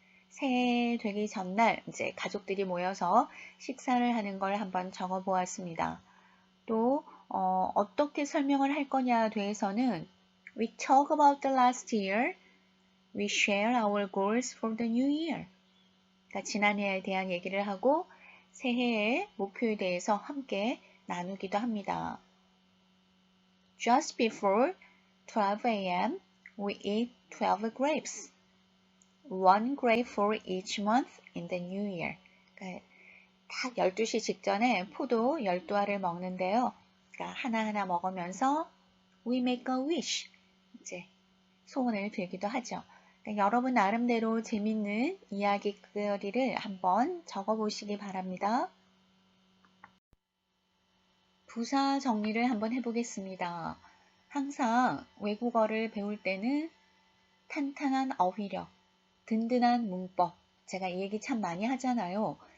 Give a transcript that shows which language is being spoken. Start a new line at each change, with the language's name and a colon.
Korean: 새해 되기 전날 이제 가족들이 모여서 식사를 하는 걸 한번 적어 보았습니다. 또 어떻게 설명을 할 거냐에 대해서는
English: We talk about the last year. We share our goals for the new year.
Korean: 그러니까 지난해에 대한 얘기를 하고 새해의 목표에 대해서 함께 나누기도 합니다.
English: Just before 12 a.m., we eat 12 grapes. One grape for each month in the new year. 그러니까
Korean: 딱 12시 직전에 포도 12알을 먹는데요. 그러니까 하나하나 먹으면서
English: we make a wish.
Korean: 이제 소원을 빌기도 하죠. 그러니까 여러분 나름대로 재밌는 이야기거리를 한번 적어보시기 바랍니다. 부사 정리를 한번 해보겠습니다. 항상 외국어를 배울 때는 탄탄한 어휘력, 든든한 문법, 제가 이 얘기 참 많이 하잖아요.